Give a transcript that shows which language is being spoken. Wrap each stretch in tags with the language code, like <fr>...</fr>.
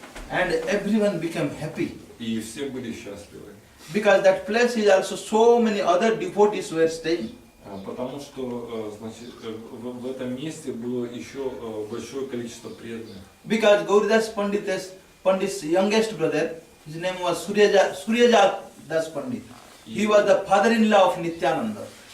<en>And everyone became happy.</en> <ru>И все были счастливы.</ru> <en>Because that place is also so many other devotees were staying.</en> <ru>Потому что, значит, в этом месте было еще большое количество преданных.</ru> <en>Because Gauridas Pandit's youngest brother, his name was Suryaja Das Pandit. He was the father-in-law of Nityananda.</en>